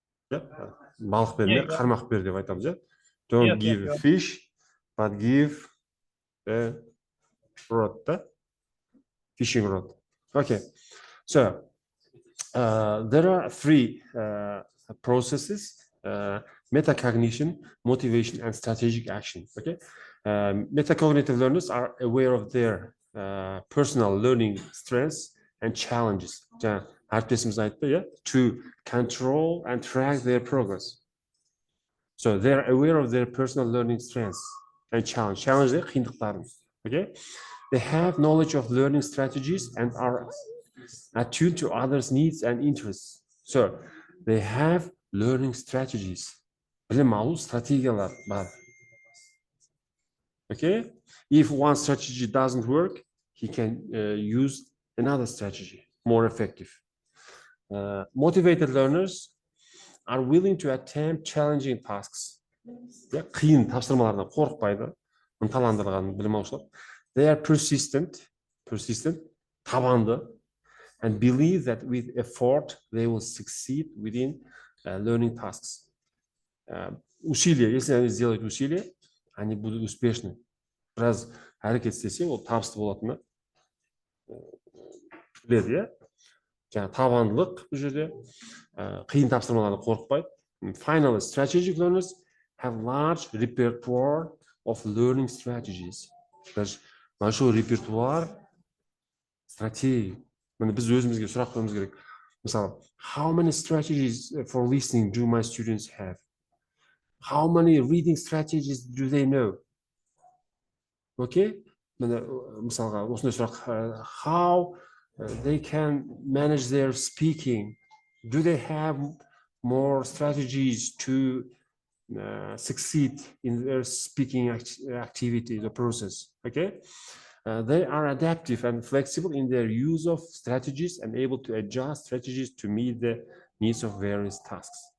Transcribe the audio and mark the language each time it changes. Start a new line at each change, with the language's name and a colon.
Kazakh: Балық берме, қармақ бер деп айтамыз, ja?
English: Don't give a fish, but give a rod, fishing rod. Okay, so there are three processes: metacognition, motivation, and strategic action. Okay, metacognitive learners are aware of their personal learning strengths and challenges.
Kazakh: Әріптесіміз айтты,
English: yeah, to control and track their progress. So they're aware of their personal learning strengths and challenge.
Kazakh: Challenge де қиындықтарын.
English: Okay? They have knowledge of learning strategies and are attuned to others' needs and interests. So they have learning strategies.
Kazakh: Білім алу стратегиялар бар.
English: Okay? If one strategy doesn't work, he can use another strategy, more effective. Motivated learners are willing to attempt challenging tasks.
Kazakh: Қиын тапсырмалардан қорықпайды, ынталандырған білім алушылар.
English: They are persistent, табанды, and believe that with effort they will succeed within learning tasks.
Russian: Усилия, если они сделают усилия, они будут успешны.
Kazakh: Біраз әрекет істесе, ол табысты болатыны біледі, иә? Жаңа табандылық бұл жерде, қиын тапсырмалардан қорықпайды.
English: Finally, strategic learners have large repertoire of learning strategies.
Russian: Большой репертуар стратегий.
Kazakh: Міне біз өзімізге сұрақ қоюымыз керек.
English: Мысалы, how many strategies for listening do my students have? How many reading strategies do they know? Okay?
Kazakh: Міне мысалға осындай сұрақ.
English: How they can manage their speaking? Do they have more strategies to succeed in their speaking activity, the process? Okay? They are adaptive and flexible in their use of strategies and able to adjust strategies to meet the needs of various tasks.